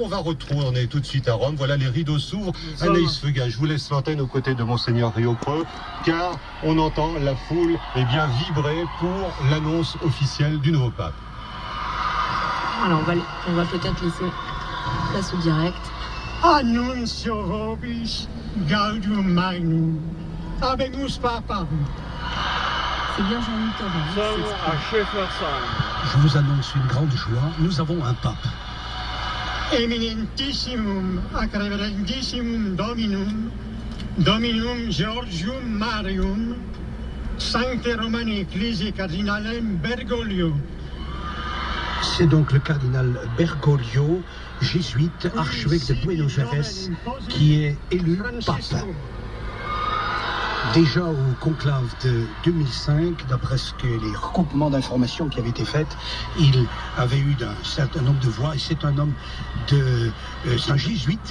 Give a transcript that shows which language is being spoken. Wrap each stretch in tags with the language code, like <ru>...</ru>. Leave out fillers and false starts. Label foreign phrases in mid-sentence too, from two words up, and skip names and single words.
<fr>On va retourner tout de suite à Rome. Voilà, les rideaux s'ouvrent. Anaïs Feuga, je vous laisse l'antenne aux côtés de Monseigneur Riocreux, car on entend la foule vibrer pour l'annonce officielle du nouveau pape. Alors on va peut-être laisser place au direct.</fr> <la>Annuncio vobis gaudium magnum, habemus papam.</la> <fr>C'est bien Jean-Louis Taurin. Je vous annonce une grande joie, nous avons un pape.</fr> <la>Eminentissimum ac reverendissimum Dominum Georgium Marium, Sancte Romani Ecclesiae Cardinalem Bergoglio.</la> <fr>C'est donc le cardinal Bergoglio, jésuite, archevêque de Buenos Aires, qui est élu pape. Déjà au conclave de 2005, d'après les recoupements d'informations qui avaient été faites, il avait eu un certain nombre de voix, et c'est un homme c'est un jésuite.</fr>